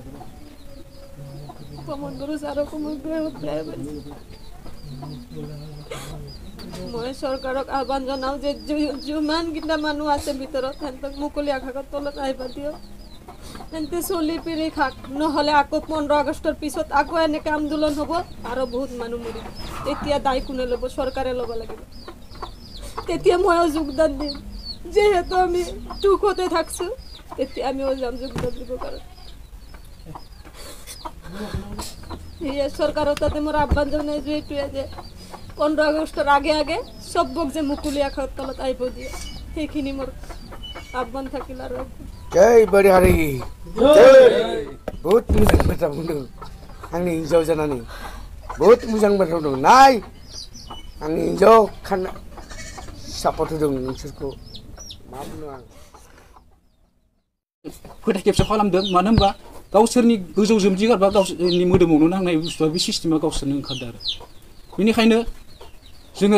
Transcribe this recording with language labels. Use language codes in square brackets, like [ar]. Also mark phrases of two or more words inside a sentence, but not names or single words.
[as] প্ৰমোদ বড়ো ছাৰকো মই বহুত বেয়া পাইছোঁ মই চৰকাৰক আহ্বান জনাওঁ যে যিমানকেইটা মানুহ আছে ভিতৰত সিহঁতক মুকলি আকাশৰ তলত আহিব দিয়ক এনতে চলি পিৰি খাক নহ'লে আকৌ 15 আগষ্টৰ পিছত আকৌ এনেকৈ আন্দোলন হ'ব আৰু বহুত মানুহ মৰিব তেতিয়া দায় কোনে ল'ব চৰকাৰে ল'ব লাগিব তেতিয়া ময়ো যোগদান দিম যেহেতু আমি দুখতে থাকছোঁ তেতিয়া আমিও যাম যোগদান দিব কাৰণে এই চৰকাৰৰ তাতে মোৰ আহ্বান জনাইছোঁ এইটোৱে যে 15 আগষ্টৰ আগে আগে চবক যে মুকলি আকাশৰ তলত আহিব দিয়ে সেইখিনি মোৰ আহ্বান থাকিল আৰু [brx] जय बरिहारि बहुत मोजां बाथ्रा बुंदों आंनि हिन्जाव जानानै बहुत मोजां बाथ्रा बुंदों नाय आंनि हिन्जाव खाना सापर्ट होदों नोंसोरखौ मा बुंनो आं फोथाय खेबसे खालामदों मानो होनबा गावसोरनि गोजौ जोमजि गारबा गावसोरनि मोदोमावनो नांनाय बुस्थुआ बे सिस्टेमा गावसोरनो ओंखारदों आरो बेनिखायनो जोङो